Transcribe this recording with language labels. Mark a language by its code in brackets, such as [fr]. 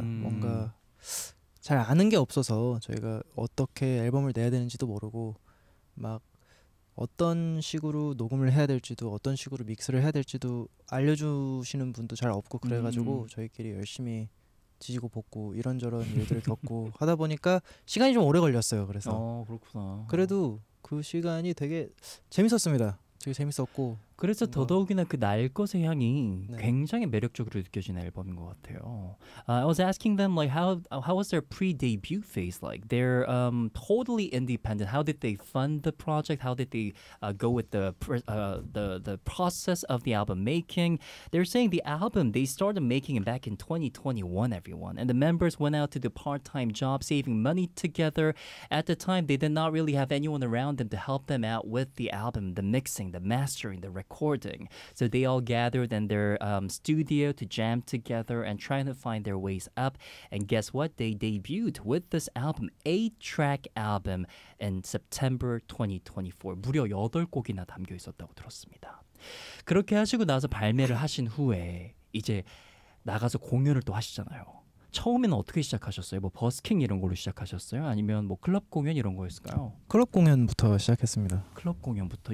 [ko] 뭔가 잘 아는 게 없어서 저희가 어떻게 앨범을 내야 되는지도 모르고 막 어떤 식으로 녹음을 해야 될지도 어떤 식으로 믹스를 해야 될지도 알려주시는 분도 잘 없고 그래가지고 저희끼리 열심히 지지고 볶고 이런저런 일들을 겪고 하다 보니까 시간이 좀 오래 걸렸어요. 그래서 그렇구나. 그래도 그 시간이 되게 재밌었습니다. 되게 재밌었고 그래서 뭔가... 더더욱이나 그 날것의 향이 네. 굉장히 매력적으로 느껴지는 앨범인 것 같아요. [en] I was asking them like how was their pre-debut phase like? They're totally independent. How did they fund the project? How did they go with the process of the album making? They're saying the album they started making it back in 2021. Everyone and the members went out to do part-time job saving money together. At the time, they did not really have anyone around them to help them out with the album, the mixing, the mastering, the recording. So they all gathered in their studio to jam together and trying to find their ways up. And guess what? They debuted with this album, 8-track album, in September 2024. [ko] 무려 8곡이나 담겨 있었다고 들었습니다. 그렇게 하시고 나서 발매를 하신 후에 이제 나가서 공연을 또 하시잖아요. 처음에는 어떻게 시작하셨어요? 뭐 버스킹 이런 걸로 시작하셨어요? 아니면 뭐 클럽 공연 이런 거였을까요? 클럽 공연부터 시작했습니다. 클럽 공연부터.